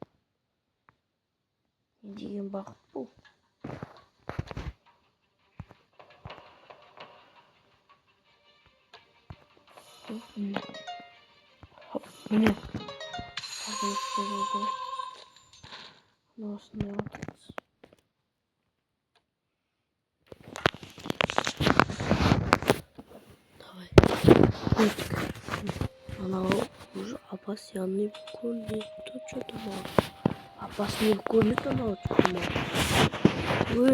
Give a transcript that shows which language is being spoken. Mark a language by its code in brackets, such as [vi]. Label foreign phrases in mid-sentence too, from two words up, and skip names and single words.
[tr] Diyeyim bak bu. Hop, bu ne? Hadi işte oldu. Nasıl ne yapacağız? [ru] Давай. Она уже Аббас не кормит, то что-то мало. Аббас не кормит, она что-то мало.